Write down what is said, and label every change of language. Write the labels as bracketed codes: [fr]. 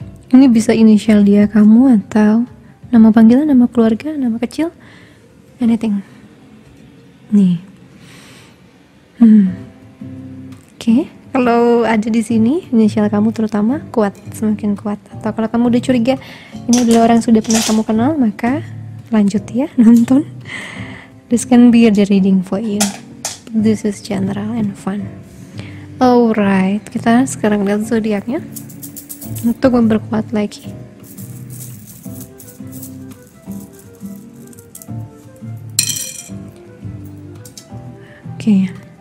[id] Ini bisa inisial dia kamu atau nama panggilan, nama keluarga, nama kecil, anything. Nih. Oke. Kalau ada di sini inisial kamu terutama kuat, semakin kuat. Atau kalau kamu udah curiga ini adalah orang yang sudah pernah kamu kenal, maka lanjut ya nonton. [en] This can be the reading for you. This is general and fun. [id] Alright, kita sekarang lihat zodiaknya untuk memperkuat lagi. Oke.